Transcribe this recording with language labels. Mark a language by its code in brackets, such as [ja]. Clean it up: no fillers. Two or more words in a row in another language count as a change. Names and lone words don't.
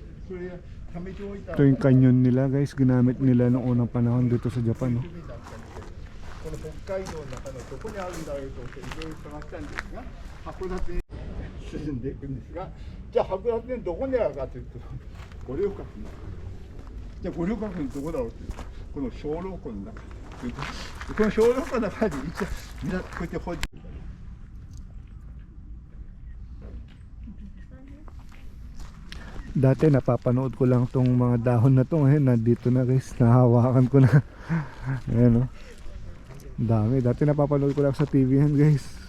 [ja] それで貯めておいた [tl] Ito yung canyon nila guys, ginamit nila noong unang panahon dito sa Japan, no? [ja] この北海道の中のどこにあるんだろうと思っていろいろ探したんですが、函館に進んでいくんですが、じゃあ函館のどこにあるかというと、五稜郭のじゃあ五稜郭のどこだろうというと、この小籠湖の中というと、この小籠湖の中に一応みんなこうやって掘って [tl] Dati napapanood ko lang tong mga dahon na to, ngayon nandito na guys, nahawakan ko na. Ayan, no? Dami, dati napapanood ko lang sa TV yan guys.